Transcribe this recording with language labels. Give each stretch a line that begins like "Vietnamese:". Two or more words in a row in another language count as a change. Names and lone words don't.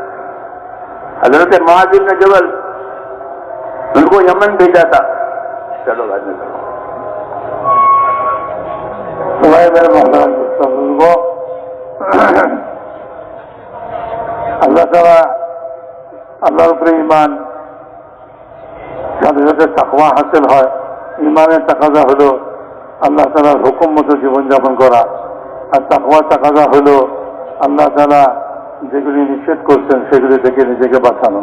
Urdu: حضرت معاذ بن جبل ان کو یمن بھیجا تھا، چلو راضی کرو. میرے محترم بزرگوں، اللہ تعالیٰ
Bangla: আল্লাহর উপরে ঈমান, সাথে সাথে তাকওয়া হাসিল হয়। ঈমানের তাকাজা হলো আল্লাহ তাআলার হুকুম মতো জীবনযাপন করা, আর তাকওয়ার তাকাজা হলো আল্লাহ তাআলা যেগুলি নিষেধ করছেন সেগুলি থেকে নিজেকে বাঁচানো।